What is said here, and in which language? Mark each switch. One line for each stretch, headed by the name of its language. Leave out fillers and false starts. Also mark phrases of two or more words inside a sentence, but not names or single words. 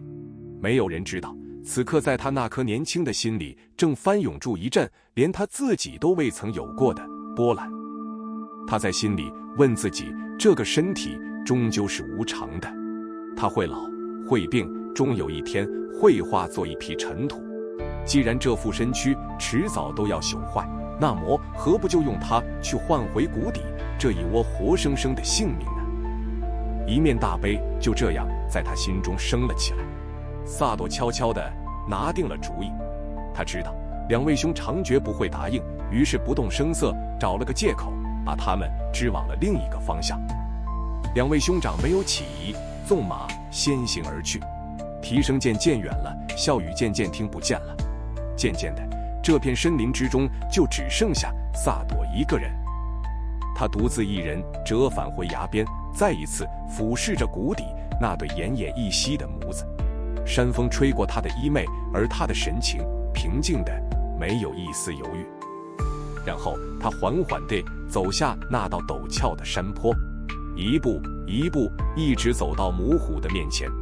Chinese: 沒有人知道，此刻在他那顆年輕的心裡，正翻湧住一陣連他自己都未曾有過的波瀾。他在心裡問自己，這個身體終究是無常的，他會老，會病，終有一天會化作一匹塵土。既然這副身軀遲早都要朽壞，那麼何不就用它去換回谷底這一窩活生生的性命呢？一面大悲就這樣在他心中升了起来。薩朵悄悄地拿定了主意，他知道2位兄長絕不會答應，於是不動聲色找了個借口，把他們支往了另一個方向。2位兄長沒有起疑，縱馬先行而去。蹄聲漸遠了，笑語漸聽不見了。漸漸的，這片森林之中就只剩下薩朵一個人。他獨自一人折返回崖邊，再一次俯視着谷底那對奄奄一息的母子。山風吹過他的衣袂，而他的神情平靜的沒有一絲猶豫。然後他緩緩地走下那道陡峭的山坡， 一步一步一直走到母虎的面前。